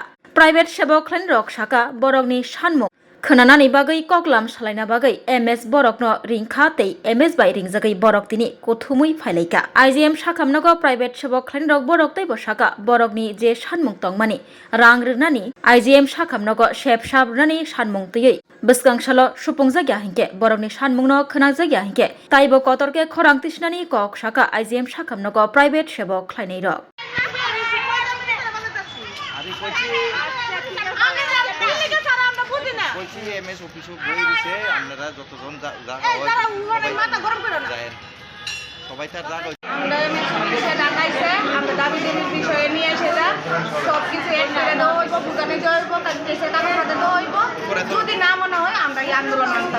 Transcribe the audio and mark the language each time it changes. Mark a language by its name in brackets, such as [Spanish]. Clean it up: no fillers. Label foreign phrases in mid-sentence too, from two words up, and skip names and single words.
[Kok Borok] Private Shabok Klanirok Shaka Borogni Shanmung Khananani bagai koklam shalana bagai MS borokno ringkha tei MS bai ringjagai borok tini kothumui phailaika IGM Shakamnogo private shabok khlainrok borok tei bosaka borokni je shanmung tongmani rang rwnani IGM Shakamnogo shep shabrani shanmung tei bwskangshalo supungjagya hingke borokni shanmungno khnagjagya hingke taibo kotorke khorang tisnani kok shaka IGM Shakamnogo private shabok khlainairok [Bangla] বলছি এমএস অফিসে বই দিছে আপনারা যতজন সবাই তার জায়গা আমরা এমএস অফিসে ডাকাইছে আমরা দাবি দেওয়ার বিষয়ে নিয়ে এসেছে সব কিছু এড করে দেওয়া হইব দোকানে যাওয়া হইব কাছে টাকা হাতে দেওয়া হইব যদি না মনে হয় আমরা এই আন্দোলন